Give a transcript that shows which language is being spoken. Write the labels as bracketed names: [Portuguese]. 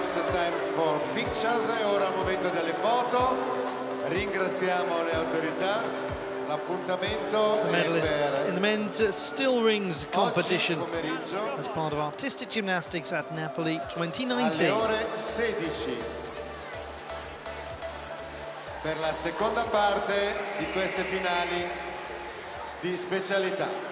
[English] Time for pictures, [Italian] e ora il momento delle foto. Ringraziamo le autorità. L'appuntamento [English] Medalists in the men's still rings competition as part of artistic gymnastics at Napoli 2019. [Italian] Alle ore 16 per la seconda parte di queste finali di specialità.